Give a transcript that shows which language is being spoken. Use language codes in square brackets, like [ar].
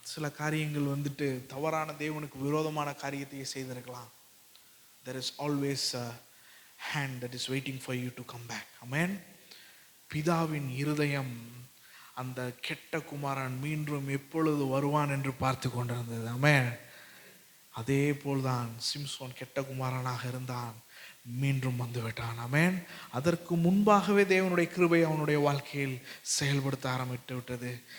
[ta] சில காரியங்கள் வந்துட்டு தவறான தேவனுக்கு விரோதமான காரியத்தையே செய்திருக்கலாம். [en] There is always a hand that is waiting for you to come back. Amen. [ta] பிதாவின் இருதயம் அந்த கெட்ட குமாரன் மீண்டும் எப்பொழுது வருவான் என்று பார்த்து கொண்டிருந்தது. ஆமென். அதே போல்தான் சிம்சோன் கெட்ட குமாரனாக இருந்தான், மீண்டும் வந்து விட்டான். ஆமென். அதற்கு முன்பாகவே தேவனுடைய கிருபை அவனுடைய வாழ்க்கையில் செயல்படுத்த ஆரம்பித்து விட்டது.